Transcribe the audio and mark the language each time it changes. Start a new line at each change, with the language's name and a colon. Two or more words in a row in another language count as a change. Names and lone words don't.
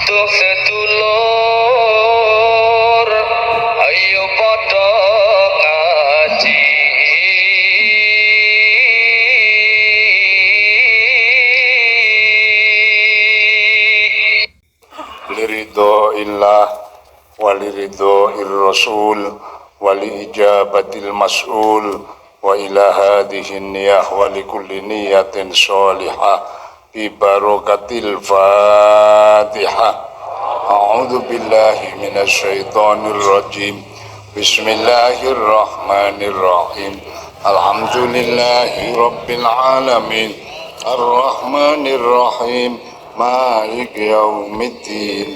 Javanese: sedulur ayo padha ngaji liridho
Arabic: الله ولرضا الرسول ولإجابة المسؤول وإلى هذه النية ولكل نية صالحة ببركة الفاتحة. أعوذ بالله من الشيطان الرجيم. بسم الله الرحمن الرحيم الحمد لله رب العالمين. الرحمن الرحيم مالك يوم الدين.